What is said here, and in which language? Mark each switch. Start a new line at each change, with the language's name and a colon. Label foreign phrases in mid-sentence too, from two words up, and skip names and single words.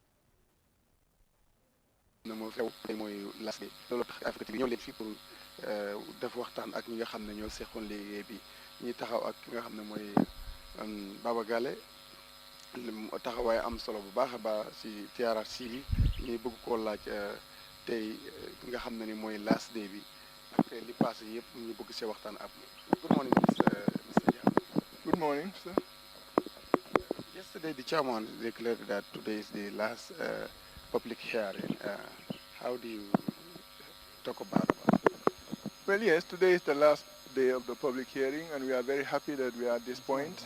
Wolof: ne moo xew tey mooy
English: last day
Wolof: loolu tax Africa TV ñëw leen fii pour def waxtaan ak ñi nga xam ne ñoo seqoon liggéey bi ñi taxaw ak ki nga xam ne mooy Baba Gale taxawaay am solo bu baax a baax si TRRC bi ñuy bëgg koo laaj tey nga xam ne ni mooy
English: last day
Wolof: bi ak li passé yëpp ñu bëgg see waxtaan ak moom.
English: Good morning, Mr. Diallo. Good morning, sir. Yesterday the chairman declared that today is the last public hearing. How do you talk about it? Well, yes, today is the last day of the public hearing, and we are very happy that we are at this point.